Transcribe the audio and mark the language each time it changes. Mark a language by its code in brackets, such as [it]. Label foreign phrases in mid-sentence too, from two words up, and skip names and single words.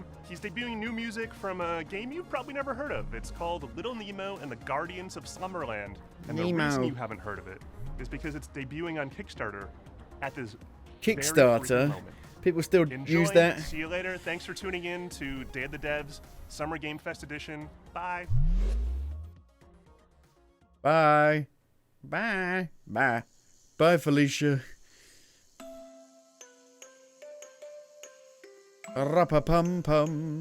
[en] He's debuting new music from a game you've probably never heard of. It's called Little Nemo and the Guardians of Slumberland. And the reason you haven't heard of it is because it's debuting on Kickstarter at this very Kickstarter. freaking moment. People still Enjoy. use that. See you later. Thanks for tuning in to Day of the Devs Summer Game Fest Edition. Bye. Bye. Bye. Bye. Bye, Felicia. Rappa-pum-pum.